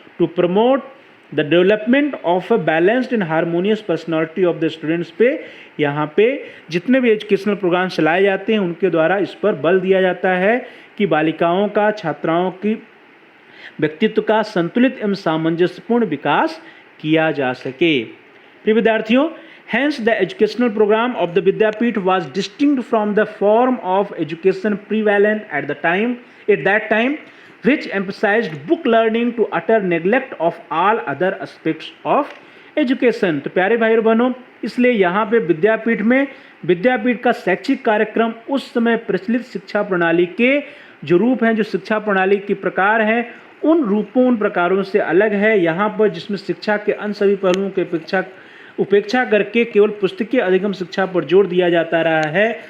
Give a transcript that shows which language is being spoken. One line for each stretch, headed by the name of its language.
English: to promote the development of a balanced and harmonious personality of the students
Hindi: पे यहाँ पे जितने भी एजुकेशनल प्रोग्राम चलाए जाते हैं उनके द्वारा इस पर बल दिया जाता है कि बालिकाओं का, छात्राओं की व्यक्तित्व का संतुलित एवं सामंजस्यपूर्ण विकास किया जा सके। प्रिय विद्यार्थियों,
English: hence the educational program of the Vidyapeeth was distinct from the form of education prevalent at that time, which emphasized book learning to utter neglect of all other aspects of education।
Hindi: तो प्यारे भाई और बहनों, इसलिए यहाँ पे विद्यापीठ का शैक्षिक कार्यक्रम उस समय प्रचलित शिक्षा प्रणाली के जो रूप हैं, जो शिक्षा प्रणाली के प्रकार हैं, उन रूपों, उन प्रकारों से अलग है। यहाँ पर जिसमें शिक्षा के अन्य सभी पहलुओं के उपेक्षा करके केवल पुस्तकीय अधिगम शिक्षा पर जोर दिया जाता रहा है।